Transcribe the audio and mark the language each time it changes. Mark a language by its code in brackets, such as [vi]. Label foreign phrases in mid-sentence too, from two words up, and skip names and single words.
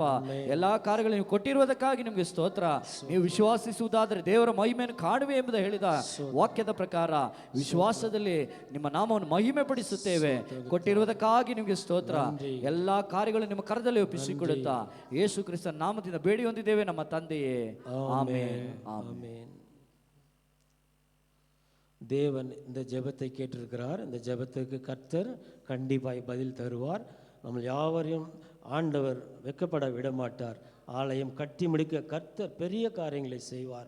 [kn] ಎಲ್ಲಾ ಕಾರ್ಯಗಳು ನೀವು ಕೊಟ್ಟಿರುವುದಕ್ಕಾಗಿ ನಿಮ್ಗೆ ಸ್ತೋತ್ರ. ನೀವು ವಿಶ್ವಾಸಿಸುವುದಾದರೆ ದೇವರ ಮಹಿಮೆಯನ್ನು ಕಾಣುವೆ ಎಂಬುದು ಹೇಳಿದ ವಾಕ್ಯದ ಪ್ರಕಾರ ವಿಶ್ವಾಸದಲ್ಲಿ ನಿಮ್ಮ ನಾಮವನ್ನು ಮಹಿಮೆ ಪಡಿಸುತ್ತೇವೆ. ಕೊಟ್ಟಿರುವುದಕ್ಕಾಗಿ ನಿಮ್ಗೆ ಸ್ತೋತ್ರ. ಎಲ್ಲಾ ಕಾರ್ಯಗಳು ನಿಮ್ಮ ಕರದಲ್ಲಿ ಒಪ್ಪಿಸಿಕೊಡುತ್ತಾ ಯೇಸು ಕ್ರಿಸ್ತನ ನಾಮದಿಂದ ಬೇಡಿ ಹೊಂದಿದ್ದೇವೆ ನಮ್ಮ ತಂದೆಯೇ. [ta] ஆமென் ஆமென். தேவன் இந்த ஜெபத்தை கேட்டிருக்கிறார். இந்த ஜெபத்துக்கு கர்த்தர் கண்டிப்பாய் பதில் தருவார். நம்ம யாவரையும் ஆண்டவர் வெட்கப்பட விடமாட்டார். ஆலயம் கட்டி முடிக்க கர்த்தர் பெரிய காரியங்களை செய்வார்.